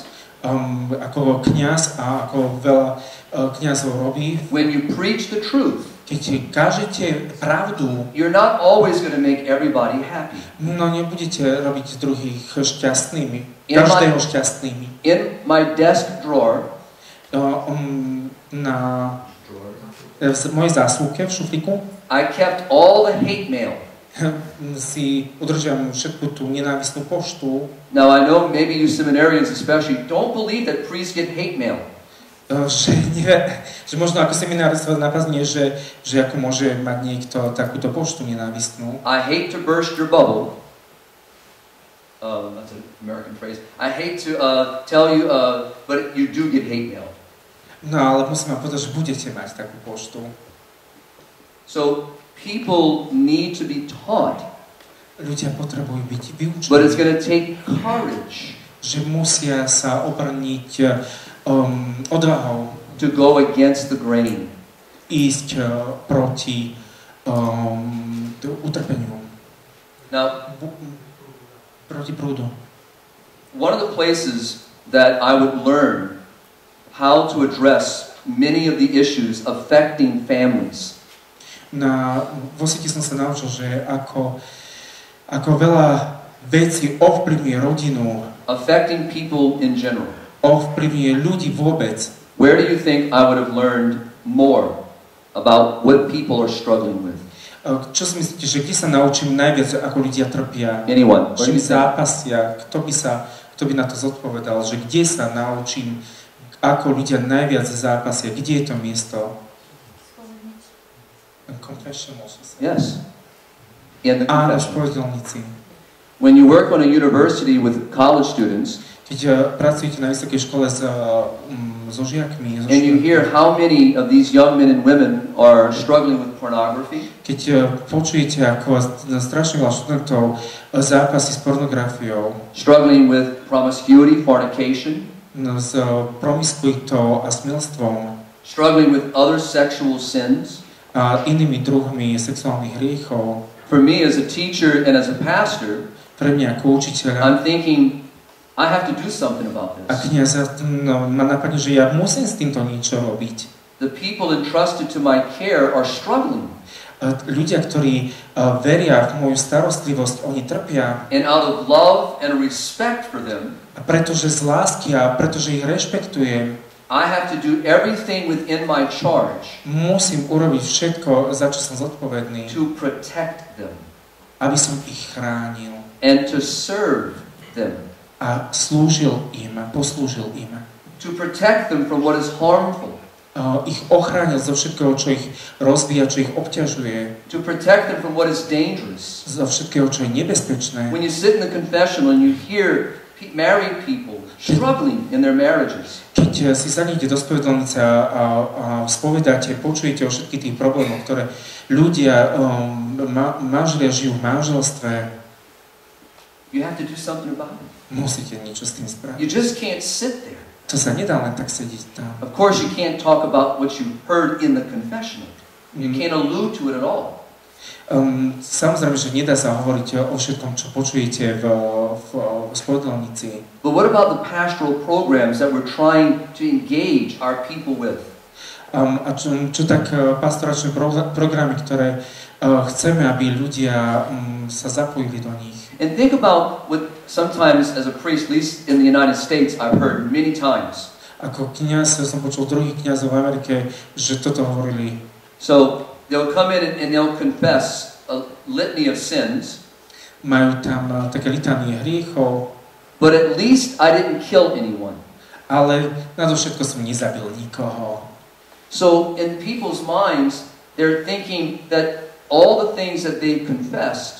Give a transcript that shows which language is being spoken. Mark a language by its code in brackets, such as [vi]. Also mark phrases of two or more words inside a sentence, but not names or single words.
[sk] ako kňaz a ako veľa kňazov robí, [en] when you preach the truth, [sk] keď kážete pravdu, [en] you're not always going to make everybody happy. [sk] no nebudete robiť druhých šťastnými, každého šťastnými. [en] In my desk drawer, [sk] Na v mojej zásuvke v šuflíku [en] I kept all the hate mail. [sk] si udržiam všetku tú nenávistnú poštu. [en] Now I know maybe you seminarians especially don't believe that priests get hate mail. [sk] Že možno ako seminárstvo napadne, že ako môže mať niekto takúto poštu nenávistnú. [en] I hate to burst your bubble. That's an American phrase. I hate to tell you, but you do get hate mail. [sk] No ale musím vám povedať, že budete mať takú poštu. [en] So people need to be taught. [sk] Ľudia potrebujú byť vyučení. [en] But it's going to take courage. [sk] Že musia sa obrniť odvahou. [en] To go against the grain. [sk] Ísť proti utrpeniu. [en] Now, [sk] proti prúdu. [en] one of the places that I would learn how to address many of the issues affecting families. [sk] Vo svete som sa naučil, že ako veľa vecí ovplyvňuje rodinu, [en] affecting people in general. [sk] Ovplyvňuje ľudí vôbec. [en] Where do you think I would have learned more about what people are struggling with? [sk] Čo si myslíte, že kde sa naučím najviac, ako ľudia trpia? [en] Anyone? [sk] Čím zápasia? Kto by na to zodpovedal? Že kde sa naučím, ako ľudia najviac zápasia? Kde je to miesto? [en] Confession also. Yes. In the [sk] Áno, [en] confession. [sk] spovedelníci. [en] When you work on a university with college students, [sk] keď pracujete na vysokej škole so žiakmi, [en] and you hear how many of these young men and women are struggling with pornography, [sk] keď počujete, ako strašne veľa študentov zápasí s pornografiou, [en] struggling with promiscuity, fornication, [sk] s promiskuitou a smilstvom, [en] struggling with other sexual sins, [sk] a inými druhmi sexuálnych hriechov. [en] for me as a teacher and as a pastor, [sk] Pre mňa ako učiteľa, [en] I'm thinking, I have to do something about [sk] a [en] this. [sk] kňaza, ma napadne, že ja musím s týmto niečo robiť. [en] The people entrusted to my care are struggling. [sk] Ľudia, ktorí veria v moju starostlivosť, oni trpia. [en] And out of love and respect for them, [sk] A pretože z lásky a pretože ich rešpektujem, [en] I have to do everything within my charge [sk] musím urobiť všetko, za čo som zodpovedný, [en] to protect them [sk] aby som ich chránil [en] and to serve them, [sk] a slúžil im, poslúžil im. [en] to protect them from what is harmful, [sk] Ich ochránil zo všetkého, čo ich rozvíja, čo ich obťažuje, [en] to protect them from what is dangerous. [sk] zo všetkého, čo je nebezpečné. [en] When you sit in the confessional and you hear married people struggling in their marriages, [sk] Keď si sadnete do spovedalnice a spovedáte, počujete o všetkých tých problémoch, ktoré ľudia, manželia žijú v manželstve, [en] you have to do something about it. [sk] musíte niečo s tým spraviť. [en] You just can't sit there. [sk] To sa nedá len tak sedieť tam. [en] Of course, you can't talk about what you heard in the confessional. You can't allude to it at all. [sk] Samozrejme, že nedá sa hovoriť o všetkom, čo počujete v spovedalnici. [en] But what about the pastoral programs that we're trying to engage our people with? [sk] A čo tak pastoračné programy, ktoré chceme, aby ľudia sa zapojili do nich. [en] And think about what sometimes as a priest, at least in the United States, I've heard many times. [sk] Ako kňaz som počul druhých kňazov v Amerike, že toto hovorili. [en] So they'll come in and they'll confess a litany of sins. [sk] Majú tam také litánie hriechov. [en] But at least I didn't kill anyone. [sk] ale nadovšetko som nezabil nikoho. [en] So in people's minds, they're thinking that all the things that they confessed,